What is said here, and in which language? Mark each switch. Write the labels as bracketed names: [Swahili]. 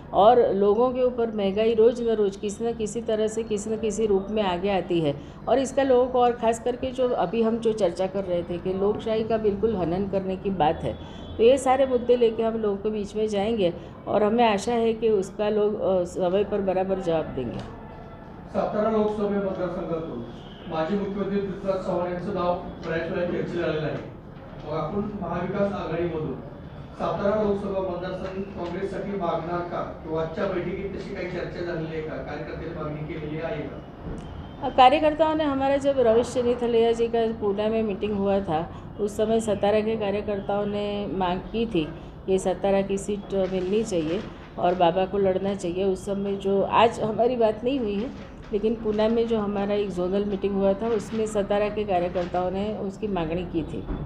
[Hindi] और लोगों के ऊपर महंगाई रोज़ न रोज़ किसी न किसी तरह से किसी न किसी रूप में आगे आती है, और इसका लोगों को, और ख़ास करके जो अभी हम जो चर्चा कर रहे थे कि लोकशाही का बिल्कुल हनन करने की बात है, तो ये सारे मुद्दे लेके हम लोगों के बीच में जाएंगे और हमें आशा है कि उसका लोग समय पर बराबर जवाब देंगे। [Marathi] सातारा लोकसभा मतदारसंघातून माजी मुख्यमंत्री पृथ्वीराज चव्हाण यांचं नाव बऱ्याच वेळा चर्चेत आलेलं आहे। मग आपण महाविकास आघाडीमधून सातारा लोकसभा मतदारसंघ काँग्रेससाठी मागणार का, किंवा आजच्या बैठकीत तशी काही चर्चा झालेली आहे का, कार्यकर्त्यांनी मागणी केलेली आहे का? [Hindi] कार्यकर्ताओं ने, हमारा जब रवीश चंद्र थलैया जी का पूना में मीटिंग हुआ था उस समय सतारा के कार्यकर्ताओं ने मांग की थी कि सतारा की सीट मिलनी चाहिए और बाबा को लड़ना चाहिए। उस समय जो, आज हमारी बात नहीं हुई है, लेकिन पूना में जो हमारा एक जोनल मीटिंग हुआ था उसमें सतारा के कार्यकर्ताओं ने उसकी मांगणी की थी।